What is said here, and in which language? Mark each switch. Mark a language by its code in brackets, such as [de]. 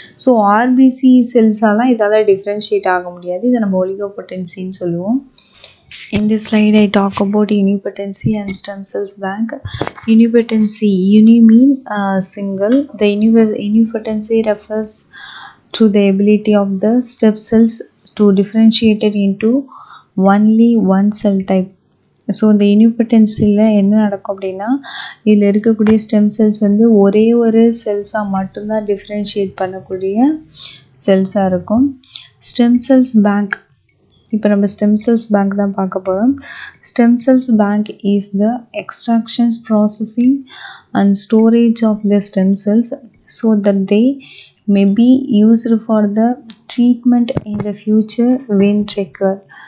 [ta] So RBC செல்ஸாலாம் இதால் differentiate ஆக முடியாது. இதை நம்ம ஒலிகோபொட்டன்சின்னு சொல்லுவோம். [en] In this slide, I talk about unipotency and stem cells bank. Unipotency, uni mean single. The unipotency refers to the ability of the stem cells to differentiate it into only one cell type. [ta] So இந்த யூனிபொட்டன்சியில் என்ன நடக்கும் அப்படின்னா, இதில் இருக்கக்கூடிய stem cells வந்து ஒரே ஒரு செல்ஸாக மட்டும்தான் டிஃப்ரென்ஷியேட் பண்ணக்கூடிய செல்ஸாக இருக்கும். Stem cells bank. இப்போ நம்ம ஸ்டெம் செல்ஸ் பேங்க் தான் பார்க்க போகிறோம். [en] Stem cells bank is the extractions processing and storage of the stem cells so that they may be used for the treatment in the future when required.